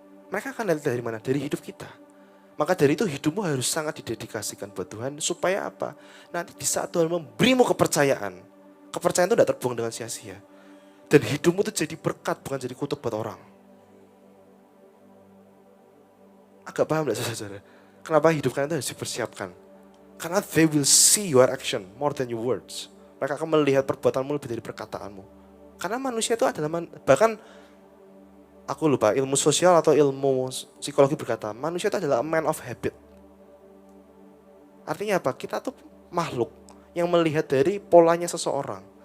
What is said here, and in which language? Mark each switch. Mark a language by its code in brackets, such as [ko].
[id] Mereka akan lihat dari mana? Dari hidup kita. Maka dari itu hidupmu harus sangat didedikasikan buat Tuhan. Supaya apa? Nanti di saat Tuhan memberimu kepercayaan. Kepercayaan itu tidak terbuang dengan sia-sia. Dan hidupmu itu jadi berkat, bukan jadi kutuk buat orang. Agak paham tidak saudara? Kenapa hidup kalian itu harus dipersiapkan? [en] Karena they will see your action more than your words. [id] Mereka akan melihat perbuatanmu lebih dari perkataanmu. Karena manusia itu adalah, bahkan aku lupa ilmu sosial atau ilmu psikologi berkata, manusia itu adalah [en] a man of habit. [id] Artinya apa? Kita tuh makhluk yang melihat dari polanya seseorang.